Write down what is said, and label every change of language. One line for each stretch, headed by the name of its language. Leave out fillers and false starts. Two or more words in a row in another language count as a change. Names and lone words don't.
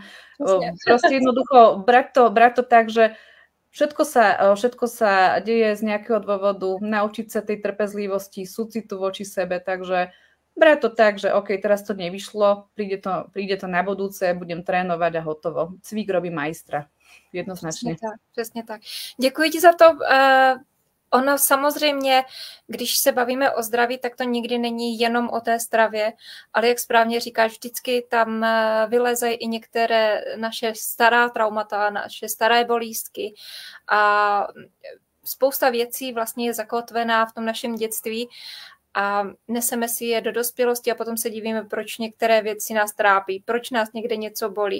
Slovak: Proste jednoducho brať to tak, že všetko sa deje z nejakého dôvodu, naučiť sa tej trpezlivosti, súcitu voči sebe, takže brať to tak, že OK, teraz to nevyšlo, príde to na budúce, budem trénovať a hotovo. Cvík robí majstra.
Czech: Jednoznačně. Přesně tak. Děkuji ti za to. Ono samozřejmě, když se bavíme o zdraví, tak to nikdy není jenom o té stravě, ale jak správně říkáš, vždycky tam vylezají i některé naše stará traumata, naše staré bolístky a spousta věcí vlastně je zakotvená v tom našem dětství a neseme si je do dospělosti a potom se divíme, proč některé věci nás trápí, proč nás někde něco bolí.